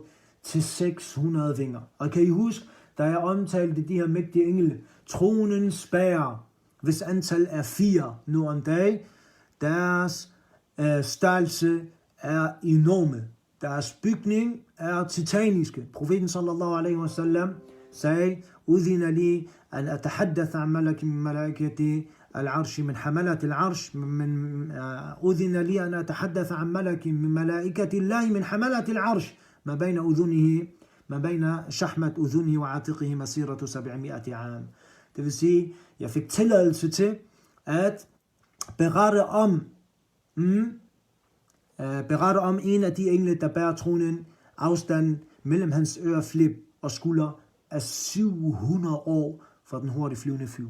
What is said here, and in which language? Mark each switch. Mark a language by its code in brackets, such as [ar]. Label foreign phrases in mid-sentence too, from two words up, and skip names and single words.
[da] Til 600 vinger. Og kan I huske, da jeg omtalte de her mægtige engle, tronens bærer, hvis antal er 4 nu om dag, deres størrelse er enorme. Deres bygning er titaniske. [ar] Profeten صلى الله عليه وسلم sagde, أذن لي أن أتحدث عن ملك من ملائكة العرش من حملة العرش من أذن لي أن أتحدث عن ملك من ملائكة الله من حملة العرش ما بين أذنيه ما بين شحمة أذنه وعاتقه مسيرة 700 عام. [da] Det vil sige, jeg fik tilladelse til at berette om en af de engle, der bærer tronen. Afstanden mellem hans øreflip og skulder er 700 år for den hurtigt flyvende fugl.